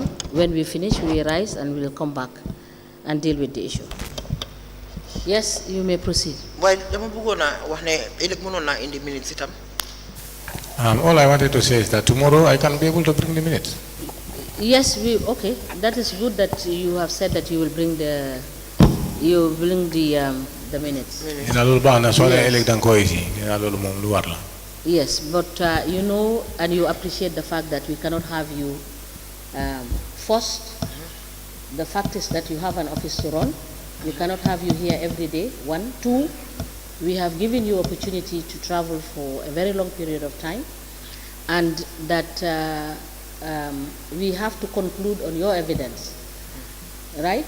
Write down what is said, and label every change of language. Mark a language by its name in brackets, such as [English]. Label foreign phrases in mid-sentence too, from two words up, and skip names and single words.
[English] When we finish, we rise and we will come back and deal with the issue. Yes, you may proceed. [Wolof] Waaye dama bëggoon a wax ne ëllëg mënoon naa indi minutes itam. [English] All I wanted to say is that tomorrow I can be able to bring the minutes. Yes, okay. That is good that you have said that you will bring the minutes. [Wolof] Dina loolu baax na soo leen ëllëg da nga koy isi dina loolu moom lu war la. [English] Yes, but you know and you appreciate the fact that we cannot have you first. The fact is that you have an office to run. We cannot have you here every day. 1, 2, we have given you opportunity to travel for a very long period of time, and that we have to conclude on your evidence, right?